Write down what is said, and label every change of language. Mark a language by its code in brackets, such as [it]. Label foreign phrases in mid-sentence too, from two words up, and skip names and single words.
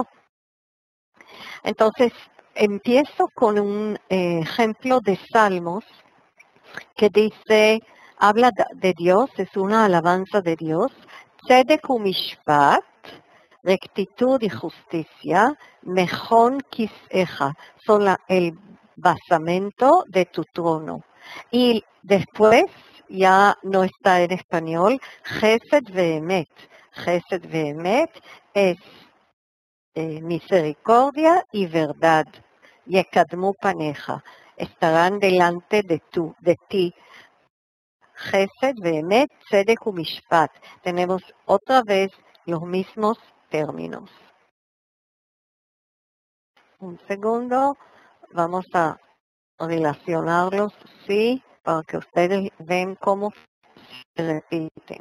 [es] Entonces, empiezo con un ejemplo de Salmos que dice, habla de Dios, es una alabanza de Dios, [he] צדק ומשפט, [es] rectitud y justicia, [he] מכון כסאך, [es] son el basamento de tu trono. Y después, ya no está en español, [he] חסד ואמת. חסד ואמת [es] es misericordia y verdad. [he] יקדמו פניך. [es] estarán delante de ti. [he] חסד ואמת צדק ומשפט. [es] Tenemos otra vez los mismos términos. Un segundo, vamos a relacionarlos, sí, para que ustedes vean cómo se repiten.